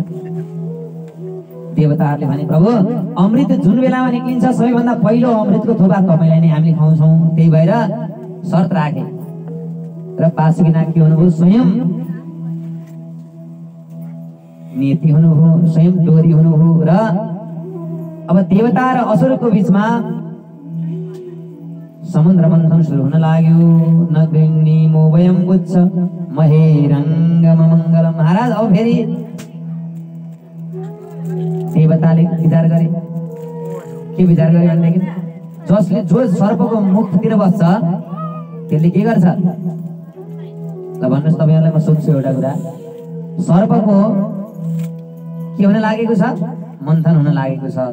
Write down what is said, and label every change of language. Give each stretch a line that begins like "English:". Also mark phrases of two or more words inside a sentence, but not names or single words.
Nepali: देवताहरूले भने प्रभु अमृत जुन बेलामा निक्लिन्छ सबैभन्दा पहिलो अमृतको थोपा तपाईँलाई नै हामीले खुवाउँछौँ, त्यही भएर शर्त राखे। र बासुकी नाग के हुनुभयो, स्वयं नेति हुनुभयो, स्वयं डोरी हुनुभयो। र अब देवता र असुरको बीचमा समुद्र मन्थन सुरु हुन लाग्यो।
Sanskrit: न गृह्णीमो वयं पुच्छ महेरङ्गम मङ्गलम।
Nepali: महाराज अब फेरि देवताले विचार गरे, के विचार गरे भनेदेखि जो सर्पको मुखतिर बस्छ त्यसले के गर्छ, ल भन्नुहोस् तपाईँहरूलाई म सोध्छु एउटा कुरा। सर्पको के हुन लागेको छ, मन्थन हुन लागेको छ।